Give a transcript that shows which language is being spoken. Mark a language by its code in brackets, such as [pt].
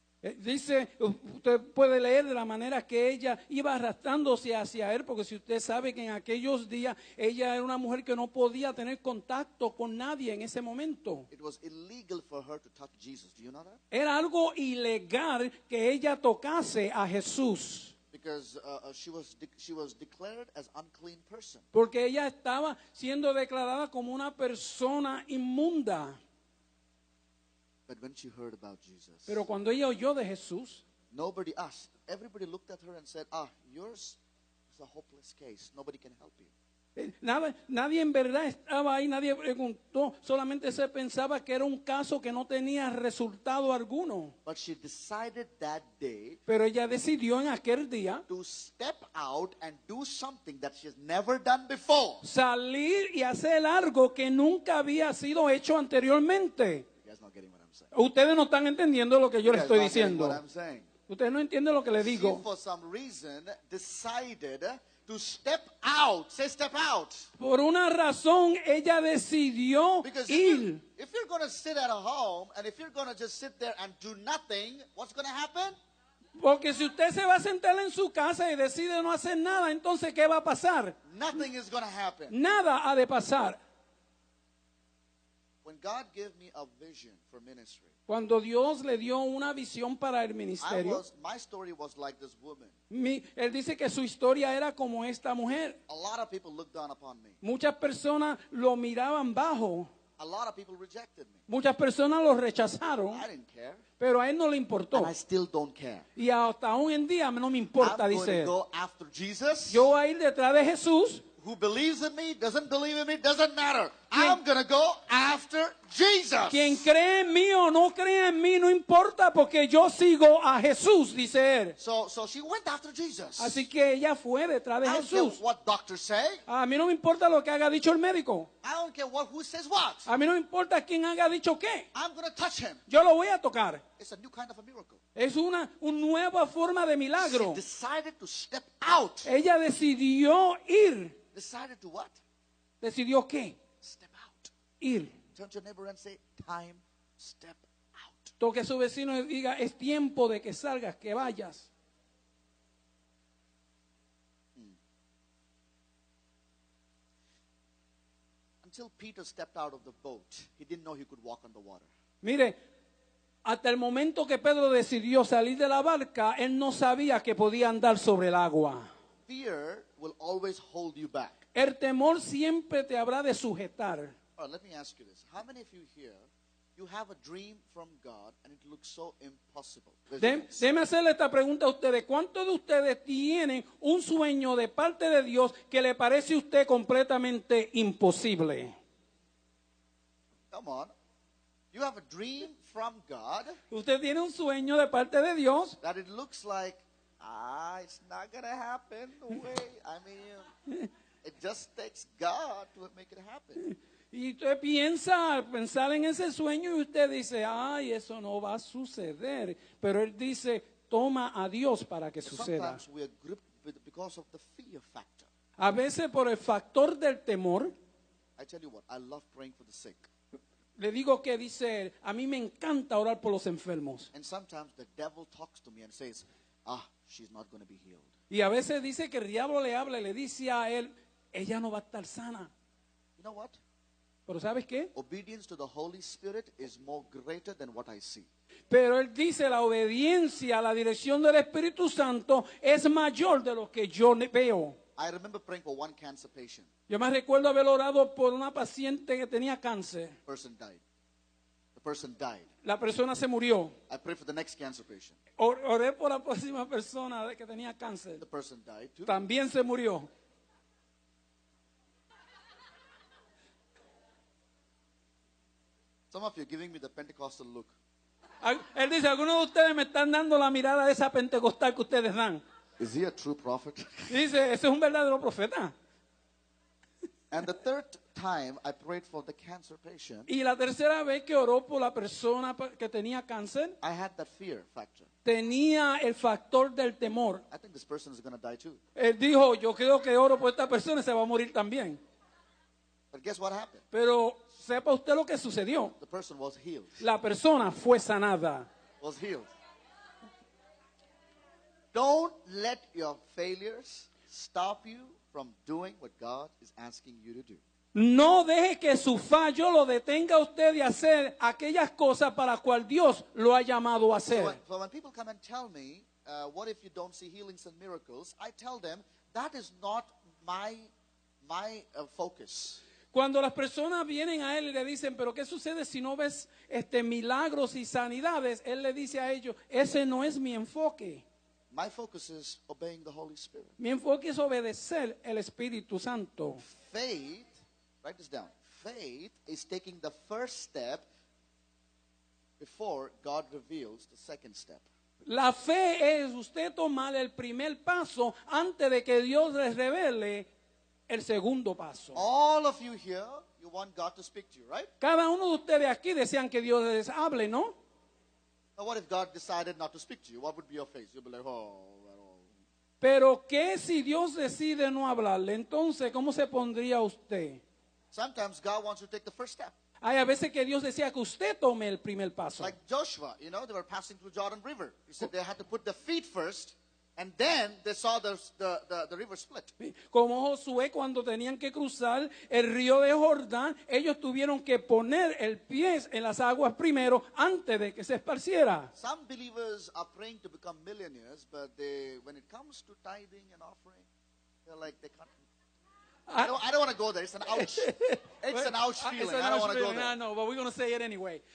[es] Dice, usted puede leer de la manera que ella iba arrastrándose hacia él, porque si usted sabe que en aquellos días ella era una mujer que no podía tener contacto con nadie en ese momento. [en] It was illegal for her to touch Jesus. Do you know that? [es] Era algo ilegal que ella tocase a Jesús. [en] because she was declared as unclean person. [es] Porque ella estaba siendo declarada como una persona inmunda. [en] But when she heard about Jesus, [es] Pero cuando ella oyó de Jesús, [en] nobody asked. Everybody looked at her and said, yours is a hopeless case. Nobody can help you. [es] nadie en verdad estaba ahí, nadie preguntó, solamente se pensaba que era un caso que no tenía resultado alguno. [en] But she decided that day [es] Pero ella decidió en aquel día [en] to step out and do something that she has never done before. [es] salir y hacer algo que nunca había sido hecho anteriormente. [en] You guys not getting what I'm saying? [es] Ustedes no están entendiendo lo que yo [en] You [es] les [en] guys [es] estoy [en] not getting [es] diciendo. [en] what I'm saying? [es] Ustedes no entienden lo que les [en] She, [es] digo. [en] for some reason, decided to step out. Say step out. [es] Por una razón, ella decidió [en] Because [es] ir. [en] if you're going to sit at a home and if you're going to just sit there and do nothing, what's going to happen? [es] Porque si usted se va a sentar en su casa y decide no hacer nada, entonces ¿qué va a pasar? [en] Nothing is going to happen. [es] Nada ha de pasar. [en] When God gave me a vision for ministry, [es] Cuando Dios le dio una visión para el ministerio, [en] my story was like this woman. [es] él dice que su historia era como esta mujer. [en] A lot of people looked down upon me. [es] Muchas personas lo miraban bajo. [en] A lot of people rejected me. [es] Muchas personas lo rechazaron, [en] I didn't care. [es] pero a él no le importó. [en] And I still don't care. [es] Y hasta hoy en día no me importa, [en] I'm [es] dice [en] going [es] él. [en] to go after Jesus. [es] Yo voy a ir detrás de Jesús. [en] Who believes in me, doesn't believe in me, doesn't matter. I'm going to go after Jesus. [es] Quien cree en mí o no cree en mí, no importa, porque yo sigo a Jesús, dice él. [en] So she went after Jesus. [es] Así que ella fue detrás de [en] I don't care [es] Jesús. [en] what doctors say. [es] A mí no me importa lo que haya dicho el médico. [en] I don't care who says what. [es] A mí no me importa quién haya dicho qué. [en] I'm going to touch him. [es] Yo lo voy a tocar. [en] It's a new kind of a miracle. [es] Es una nueva forma de milagro. [en] She decided to step out. [es] Ella decidió ir. [en] Decided to what? [es] ¿Decidió qué? [en] Step out. [es] Ir. [en] Turn to your neighbor and say, time, step out. [es] Toque a su vecino y diga, es tiempo de que salgas, que vayas. [en] Until Peter stepped out of the boat, he didn't know he could walk on the water. [es] Mire, hasta el momento que Pedro decidió salir de la barca, él no sabía que podía andar sobre el agua. [en] Fear will always hold you back. [es] El temor siempre te habrá de sujetar. [en] All right, let me ask you this. How many of you here, you have a dream from God and it looks so impossible? [es] Déjeme hacerle esta pregunta a ustedes. ¿Cuántos de ustedes tienen un sueño de parte de Dios que le parece a usted completamente imposible? [en] Come on. You have a dream from God [es] Usted tiene un sueño de parte de Dios [en] that it looks like, it's not going to happen. No way. I mean, it just takes God to make it happen. [es] y usted piensa, al pensar en ese sueño y usted dice, ay, eso no va a suceder. Pero él dice, toma a Dios para que suceda. [en] Sometimes we are gripped because of the fear factor. [es] A veces por el factor del temor, [en] I tell you what, I love praying for the sick. [es] le digo que dice él, a mí me encanta orar por los enfermos. [en] And sometimes the devil talks to me and says, she's not going to be healed. [es] Y a veces dice que el diablo le habla y le dice a él, ella no va a estar sana. [en] You know what? [es] Pero ¿sabes qué? [en] Obedience to the Holy Spirit is more greater than what I see. [es] Pero él dice, la obediencia a la dirección del Espíritu Santo es mayor de lo que yo veo. [en] I remember praying for one cancer patient. [es] Yo me recuerdo haber orado por una paciente que tenía cáncer. [en] The person died. The person died. [es] La persona se murió. [en] I prayed for the next cancer patient. [es] Oré por la próxima persona que tenía cáncer. [en] The person died too. [es] También se murió. [en] Some of you are giving me the Pentecostal look. [es] Él dice, algunos de ustedes me están dando la mirada de esa pentecostal que ustedes dan. [en] Is he a true prophet? [es] Dice, ese es un verdadero profeta. [en] And the third time I prayed for the cancer patient, [es] Y la tercera vez que oró por la persona que tenía cáncer, [en] I had that fear factor. [es] tenía el factor del temor. [en] I think this person is going to die too. [es] Él dijo, yo creo que oro por esta persona y se va a morir también. [en] But guess what happened? [es] Pero sepa usted lo que sucedió. [en] The person was healed. [es] La persona fue sanada. [en] Was healed. Don't let your failures stop you from doing what God is asking you to do. [es] No deje que su fallo lo detenga a usted de hacer aquellas cosas para las cuales Dios lo ha llamado a hacer. [en] So when people come and tell me, what if you don't see healings and miracles? I tell them that is not my focus. [es] Cuando las personas vienen a él y le dicen, pero ¿qué sucede si no ves milagros y sanidades? Él le dice a ellos, ese no es mi enfoque. [en] My focus is obeying the Holy Spirit. [es] Mi enfoque es obedecer el Espíritu Santo. [en] Faith, write this down. Faith is taking the first step before God reveals the second step. [es] La fe es usted tomar el primer paso antes de que Dios les revele el segundo paso. [en] All of you here, you want God to speak to you, right? [es] Cada uno de ustedes aquí desean que Dios les hable, ¿no? [en] Now, what if God decided not to speak to you? What would be your face? You'll be like, oh. [es] Pero ¿qué si Dios decide no hablarle? Entonces, ¿cómo se pondría usted? [en] Sometimes God wants you to take the first step. [es] Hay a veces que Dios decía que usted tome el primer paso. [en] Like Joshua, they were passing through Jordan River. He said they had to put the feet first, and then they saw the river split. [es] Como Josué cuando tenían que cruzar el río de Jordán, ellos tuvieron que poner el pie en las aguas primero antes de que se esparciera. [en] Some believers are praying to become millionaires, but when it comes to tithing and offering, they're like, they can't. I don't want to go there. It's an ouch. It's an ouch feeling. I don't want to go there. No, but we're going to say it anyway.